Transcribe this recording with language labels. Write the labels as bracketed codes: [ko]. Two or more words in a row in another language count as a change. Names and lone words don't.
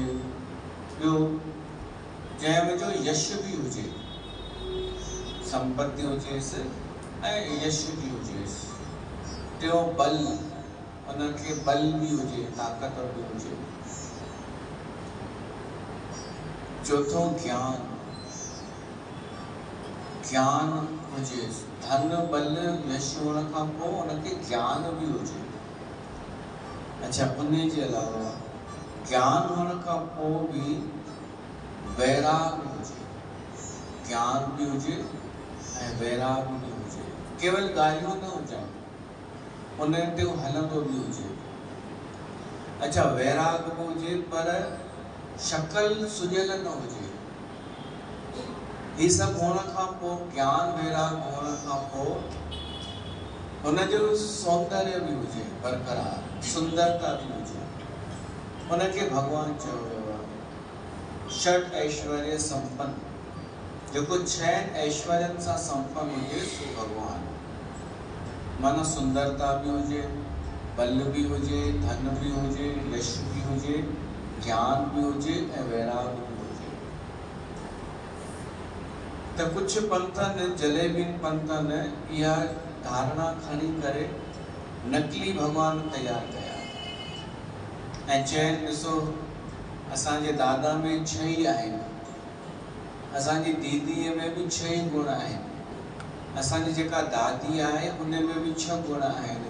[sd] ॿियो जंहिं जो यश बि हुजे, संपत्ति हुजेसि ऐं यश बि हुजेसि। टियों बल, उनखे बल बि हुजे, ताक़त बि हुजे। चौथों ज्ञान, ज्ञान हुजेसि। धन बल यश हुअण खां पोइ उनखे ज्ञान बि हुजे। अच्छा, उन जे अलावा ज्ञान हुअण खां पोइ बि वैराग हुजे। ज्ञान बि हुजे ऐं वैराग बि हुजे। केवल ॻाल्हियूं न हुजनि, उन ते हलंदो बि हुजे। अच्छा, वैराग बि हुजे पर शक्ल सुजल न हुजे। [hi] ये सब होने का [sd] पो [hi] ज्ञान वैराग होने का [sd] पो उनजो सौंदर्य भी हुजे बरकरार, सुंदरता भी हुजे। उनके भगवान चयो वियो आहे षट ऐश्वर्य संपन्न। जो कुछ छह ऐश्वर्यन सां संपन्न हुजे सो भगवान। माना सुंदरता भी हुजे, बल भी हुजे, धन भी हुजे, यश भी हुजे, ज्ञान भी हुजे ऐं वैराग भी हुजे। तो कुछ पंथन जलेबीन पंथन इहा धारणा खणी करे नकली भगवान तैयार कया ऐं चैन ॾिसो असांजे दादा में छह ही आहिनि, असांजी दीदीअ में भी छह ही गुण आहिनि, असांजी जेका दादी आहे उन में भी छह गुण आहिनि।